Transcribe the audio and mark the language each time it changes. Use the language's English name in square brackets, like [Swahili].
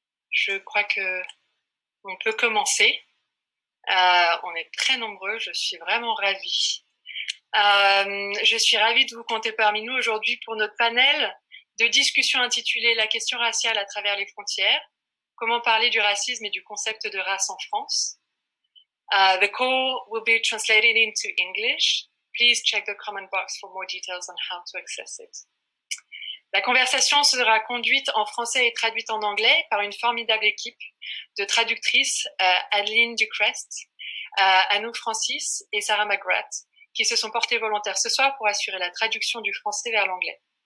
[French] Je crois que on peut commencer. On est très nombreux. Je suis vraiment ravie. Je suis ravie de vous compter parmi nous aujourd'hui pour notre panel de discussion intitulé La question raciale à travers les frontières. Comment parler du racisme et du concept de race en France. [English] The call will be translated into English. Please check the comment box for more details on how to access it. [French] La conversation sera conduite en français et traduite en anglais par une formidable équipe de traductrices, Adeline Ducrest, Anouk Francis et Sarah McGrath, qui se sont portées volontaires ce soir pour assurer la traduction du français vers l'anglais.